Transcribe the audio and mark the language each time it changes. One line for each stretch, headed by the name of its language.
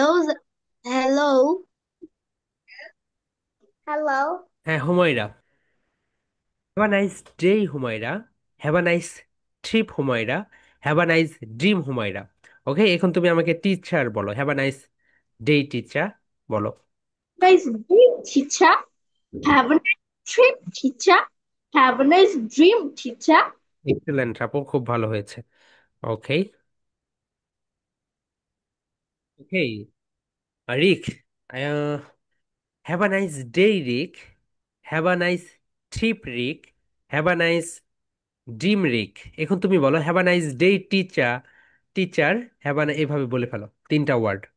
English: Hello, hello, hello.
Bangla: হ্যাঁ, Humaira.
English: Have a nice day Humaira, have a nice trip Humaira, have a nice dream Humaira.
Bangla: ওকে, এখন তুমি আমাকে teacher বলো,
English: have a nice day teacher
Bangla: বলো।
English: Nice dream, teacher. Have a nice trip, teacher. Have a nice dream, teacher.
Bangla: Excellent আপু, খুব ভালো হয়েছে।
English: Okay, okay, Rik, have a nice day Rik, have a nice trip Rik, have a nice dream Rik.
Bangla: এখন তুমি বলো
English: have a nice day teacher, teacher, have a,
Bangla: এভাবে বলে ফেলো 3টা ওয়ার্ড।